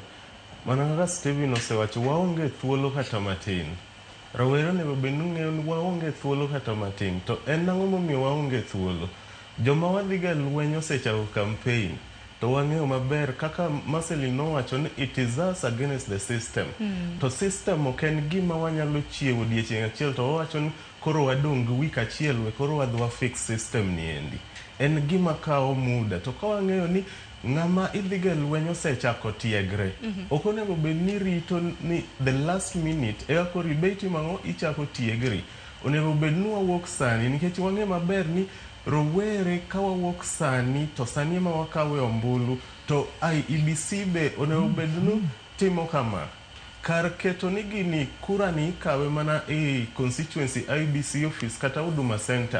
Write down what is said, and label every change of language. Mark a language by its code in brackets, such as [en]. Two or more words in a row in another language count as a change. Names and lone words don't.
[luo] Mana kaka Steven osewacho, waonge thuolo kata matin. Rawere onego bed ni ng'eyo ni waonge thuolo kata matin. To en ang'o momiyo waonge thuolo? Joma wadhiga lweny osechako campaign. To wang'eyo maber kaka Marceline nowacho ni [en] it is us against the system. [luo] To system ok en gima wanyalo chiewo odiechieng' achiel to wawacho ni koro wadong' wik achiel we koro wadwa [en] fix system [luo] ni endi. En gima kawo muda. To ka wang'eyo ni ng'ama idhiga lweny osechako tiegre. Ok onego bed ni rito ni [en] the last minute [luo] eka koro ibeti mang'o ichako tiegri. Onego bed ni wawuok sani nikech wang'eyo maber ni rowere ka wawuok sani to sani ema wakawe ombulu to IEBC be onego bed ni timo kama. Kar keto ni gini kura ni ikawe mana e [en] constituency IEBC office [luo] kata Huduma Center.